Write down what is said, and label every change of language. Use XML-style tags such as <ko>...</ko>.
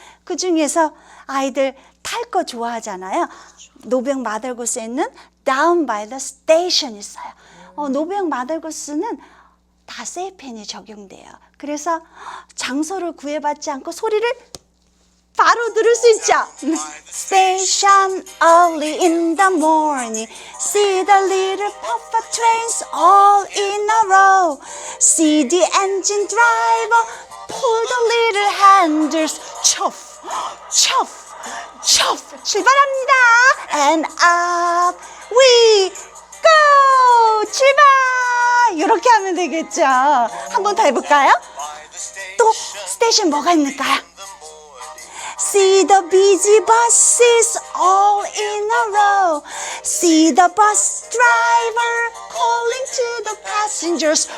<ko>그 중에서 아이들 탈 거 좋아하잖아요. 노병 마더구스에 있는 Down by the Station 있어요. 노병 마더구스는 다 세이펜이 적용돼요. 그래서 장소를 구애받지 않고 소리를 바로 들을 수 있죠.</ko> <en>Station early in the morning, see the little puffer trains all in a row, see the engine driver pull the little handles, chuff, chuff, chuff.</en> <ko>출발합니다.</ko> <en>And up we go.</en> <ko>출발. 이렇게 하면 되겠죠. 한 번 더 해볼까요? 또 스테이션 뭐가 있을까요?</ko> <en>See the busy buses all in a row. See the bus driver calling to the passengers.</en>